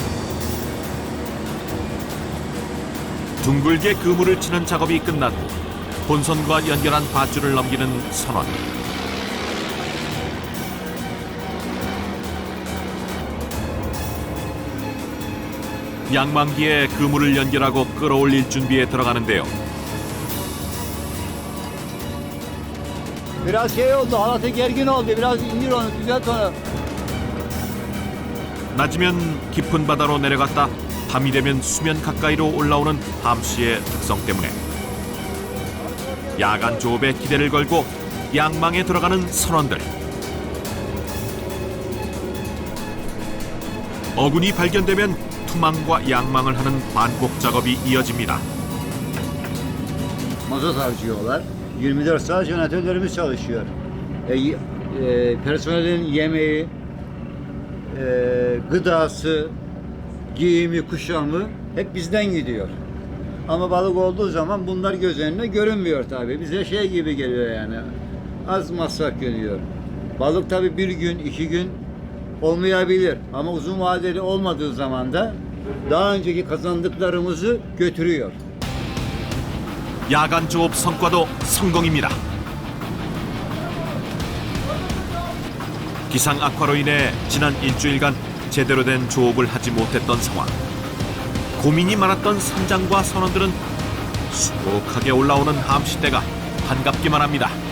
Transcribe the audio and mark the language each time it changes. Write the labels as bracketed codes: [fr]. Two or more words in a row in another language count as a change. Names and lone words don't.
[ko] 둥글게 그물을 치는 작업이 끝난 후 본선과 연결한 밧줄을 넘기는 선원. 양망기에 그물을 연결하고 끌어올릴 준비에 들어가는데요. [tr] Biraz şey oldu, halatı gergin oldu. Biraz indir onu, düzelt onu. [ko] 낮으면 깊은 바다로 내려갔다 밤이 되면 수면 가까이로 올라오는 함시의 특성 때문에 야간 조업에 기대를 걸고 양망에 들어가는 선원들. 어군이 발견되면 투망과 양망을 하는 반복 작업이 이어집니다. [tr] Mazot harcıyorlar. 24 saat jeneratörlerimiz çalışıyor. Personelin yemeği, gıdası, giyimi, kuşamı hep bizden gidiyor. Ama balık olduğu zaman bunlar göz önüne görünmüyor tabii. Bize şey gibi geliyor yani. Az masraf geliyor. Balık tabii bir gün, 2 gün olmayabilir. Ama uzun vadeli olmadığı zaman da daha önceki kazandıklarımızı götürüyor. [ko] 야간 조업 성과도 성공입니다. 기상 악화로 인해 지난 일주일간 제대로 된 조업을 하지 못했던 상황. 고민이 많았던 선장과 선원들은 수북하게 올라오는 함시대가 반갑기만 합니다.